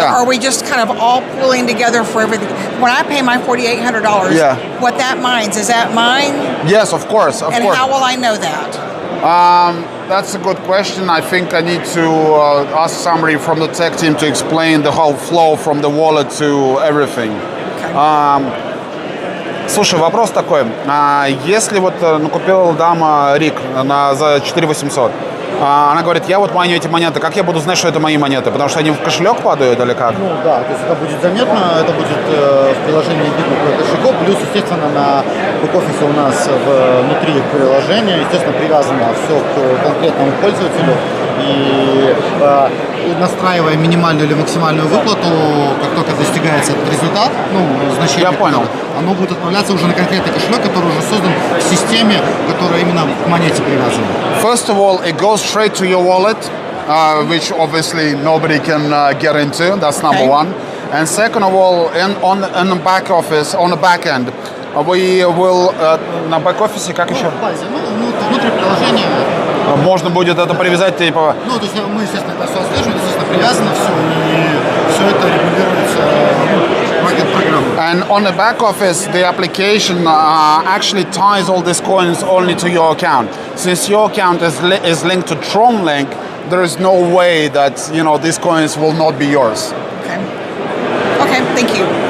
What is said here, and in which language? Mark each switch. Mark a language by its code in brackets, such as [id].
[en] Or are we just kind of all pooling together for everything? When I pay my $4,800, what that means, is that mine? Yes, of course, of and course. how will I know that? That's a good question. I think I need to ask somebody from the tech team to explain the whole flow from the wallet to everything. Okay. [ru] Слушай, вопрос такой. Если вот купила дама риг за 4800, она говорит, я вот майню эти монеты, как я буду знать, что это мои монеты? Потому что они в кошелек падают или как? Ну да, то есть это будет заметно, это будет в приложении видно по кошельку, плюс, естественно, на бэк-офисе у нас внутри приложения, естественно, привязано все к конкретному пользователю. И настраивая минимальную или максимальную выплату, как только достигается этот результат, значение, я понял. Оно будет отправляться уже на конкретный кошелек, который уже создан в системе, которая именно к монете привязана. [en] First of all, it goes straight to your wallet, which obviously nobody can get into. That's number one. And second of all, on the back office, on the back end, we will [ru] на бэк-офисе, как еще? В базе, внутри приложения. Можно будет это привязать, типа... Ну, то есть мы, естественно, это все отслеживаем, естественно, привязано все, и все это регулируется маркет-программой. [en] And on the back office, the application actually ties all these coins only to your account. Since your account is linked to Tron Link, there is no way that, these coins will not be yours. Okay, thank you.